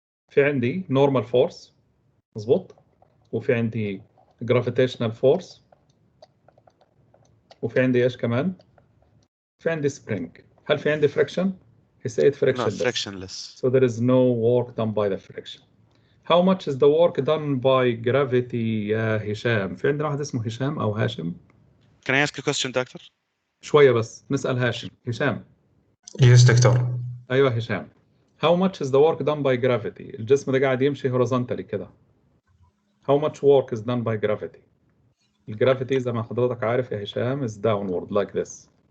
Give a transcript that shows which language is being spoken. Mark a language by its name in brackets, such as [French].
[Arabic] في عندي normal force, مظبوط, وفي عندي gravitational force, وفي عندي ايش كمان؟ في عندي spring. هل في عندي friction؟ [English] He said frictionless. No, frictionless. So there is no work done by the friction. How much is the work done by gravity [Arabic] يا هشام؟ في عندنا واحد اسمه هشام أو هاشم. [English] Can I ask a question, doctor? [Arabic] شوية بس نسأل هاشم. هشام. [English] Yes, doctor. [Arabic] أيوة هشام. [English] How much is the work done by gravity؟ [Arabic] الجسم ده قاعد يمشي [English] horizontally كده. How much work is done by gravity؟ [Arabic] الجرافيتي زي ما حضرتك عارف يا هشام [English] is downward like this.